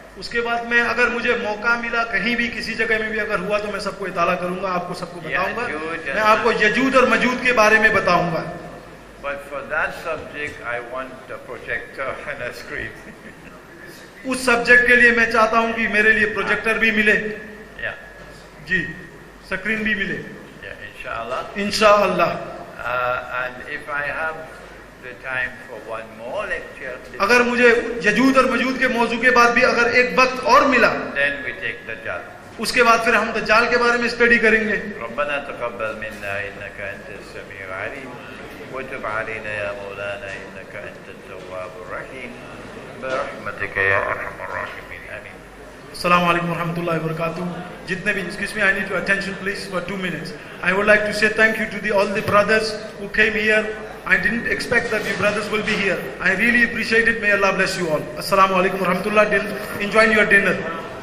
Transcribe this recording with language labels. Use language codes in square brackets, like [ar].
[hi] उसके बाद मैं अगर मुझे मौका मिला कहीं भी किसी जगह में भी अगर हुआ तो मैं सबको इताला करूंगा, आपको सबको बताऊंगा। मैं आपको यजूद और मजूद के बारे में बताऊंगा। [en] But for that subject I want a projector and a screen. [hi] उस सब्जेक्ट के लिए मैं चाहता हूं कि मेरे लिए प्रोजेक्टर भी मिले। [en] Yeah. [hi] जी, स्क्रीन भी मिले। [en] Yeah, inshallah. [hi] इंशाअल्लाह। [en] And if I have the time for one more lecture, [hi] अगर मुझे यजूद और मजूद के मौजू के बाद भी अगर एक वक्त और मिला, [en] then we take Dajjal. [hi] उसके बाद फिर हम दज्जाल के बारे में स्टडी करेंगे। [ar] ربنا تقبل منا إنك أنت السميع العليم وتب علينا يا مولانا إنك أنت التواب الرحيم برحمتك يا أرحم الراحمين آمين. Assalamu alaikum warahmatullahi wabarakatuh. [hi] Jitne bhi, [en] excuse me, I need your attention please for 2 minutes. I would like to say thank you to all the brothers who came here. I didn't expect that you brothers will be here. I really appreciate it. May Allah bless you all. [ar] Assalamu alaikum warahmatullahi. [en] Enjoy your dinner.